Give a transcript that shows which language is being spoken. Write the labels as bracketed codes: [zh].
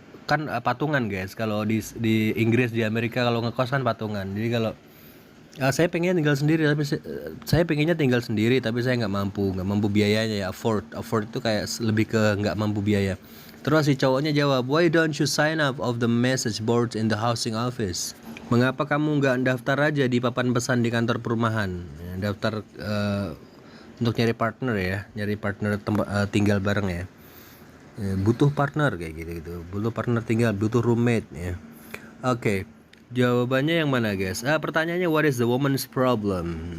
[id] Kan patungan guys, kalau di Inggris, di Amerika kalau ngekos kan patungan. Jadi kalau saya pengen tinggal sendiri tapi saya pengennya tinggal sendiri tapi saya nggak mampu biayanya ya. Afford itu kayak lebih ke nggak mampu biaya. Terus si cowoknya jawab, [en] why don't you sign up of the message board in the housing office? [id] Mengapa kamu nggak daftar aja di papan pesan di kantor perumahan ya, daftar untuk nyari partner ya, tinggal bareng ya. Butuh partner kayak gitu, butuh partner tinggal, butuh roommate ya. Oke. Jawabannya yang mana guys? Pertanyaannya [en] what is the woman's problem?